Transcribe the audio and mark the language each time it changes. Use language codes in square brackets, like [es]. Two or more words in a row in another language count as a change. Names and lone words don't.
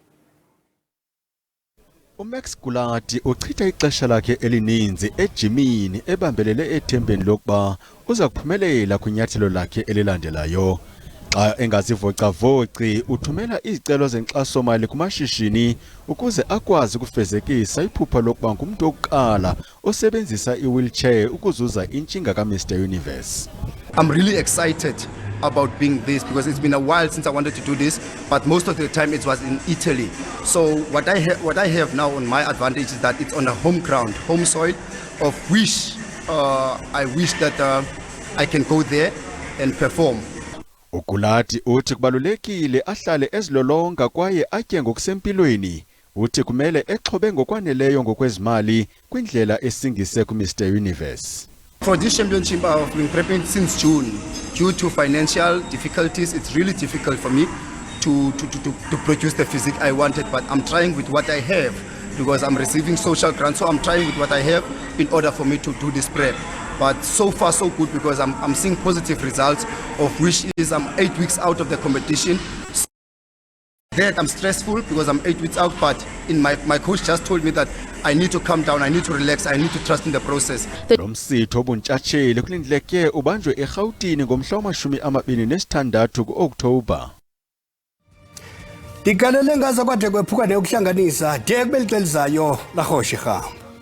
[xh] uMax Gulanti uchitha ixesha lakhe elininzi ejimini ebambelele ethembeni lokuba uza kuphumelela kwinyathelo lakhe elilandelayo. Xa engazivocavoci uthumela izicelo zenkxaso-mali kumashishini ukuze akwazi ukufezekisa iphupha lokuba ngumntu wokuqala osebenzisa i-wheelchair ukuzuza intshinga ka-Mr Universe. [en] I'm really excited about being this because it's been a while since I wanted to do this, but most of the time it was in Italy. So what I have now on my advantage is that it's on a home ground, home soil, of which I wish that I can go there and perform. [xh] uGulanti uthi kubalulekile ahlale ezilolonga kwaye atye ngokusempilweni. Uthi kumele exhobe ngokwaneleyo ngokwezimali kwindlela esingise ku-Mr Universe. [en] For this championship, I've been prepping since June. Due to financial difficulties, it's really difficult for me to produce the physique I wanted, but I'm trying with what I have because I'm receiving social grants, so I'm trying with what I have in order for me to do this prep. But so far so good because I'm seeing positive results, of which is I'm 8 weeks out of the competition. That I'm stressful because I'm 8 weeks out, but my coach just told me that I need to calm down, I need to relax, I need to trust in the process. [xh] Lo msitho obuntshatsheli kulindleke ubanjwe eRhawutini ngomhla wama-26 ku-Okthobha. Ndigalele ngaza kwade kwephuka neyokuhlanganisa de kubeli xelizayo la Rhoshe Rham.